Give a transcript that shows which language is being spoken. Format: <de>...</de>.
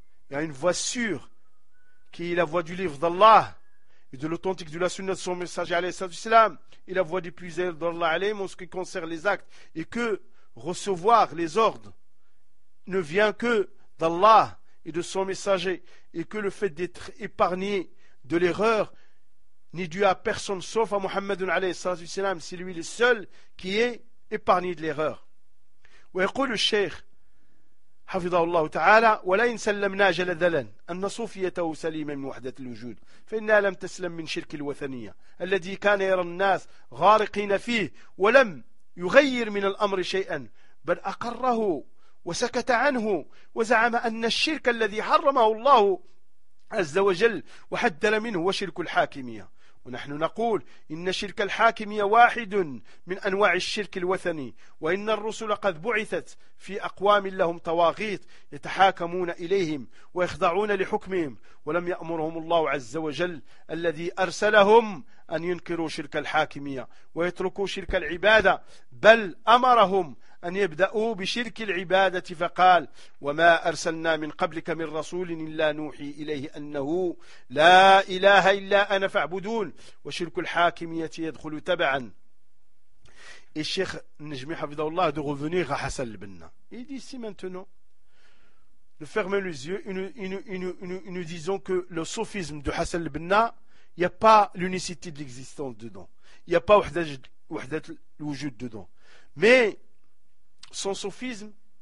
<fr>Il y a une voie sûre qui est la voie du livre d'Allah et de l'authentique de la sunna de son messager alayhi salam et la voie du plus élevé d'Allah alayhi en ce qui concerne les actes et que recevoir les ordres ne vient que d'Allah et de son messager et que le fait d'être épargné de l'erreur n'est dû à personne sauf à Muhammad alayhi salam, c'est lui le seul qui est épargné de l'erreur. Et dit le cheikh</fr> <ar>حفظه الله تعالى ولئن سلمنا جلدلا أن صوفيته سليما من وحدة الوجود فإنها لم تسلم من شرك الوثنية الذي كان يرى الناس غارقين فيه ولم يغير من الأمر شيئا بل أقره وسكت عنه وزعم أن الشرك الذي حرمه الله عز وجل وحدر منه وشرك الحاكمية ونحن نقول إن شرك الحاكمية واحد من أنواع الشرك الوثني وإن الرسل قد بعثت في أقوام لهم طواغيت يتحاكمون إليهم ويخضعون لحكمهم ولم يأمرهم الله عز وجل الذي أرسلهم أن ينكروا شرك الحاكمية ويتركوا شرك العبادة بل أمرهم أن يبدأوا بشرك العبادة فقال وما أرسلنا من قبلك من رسول إلا نوحي إليه أنه لا إله إلا أنا فاعبدون وشرك الحاكمية يدخل تبعا. الشيخ نجمي حفظه الله</ar> <fr>de revenir à Hassan al-Banna. Il dit si maintenant nous fermons les yeux nous disons que le sophisme de Hassan al-Banna, il n'y a pas l'unicité de l'existence dedans, il n'y a pas wahdat al-wujud dedans, mais son sophisme</fr>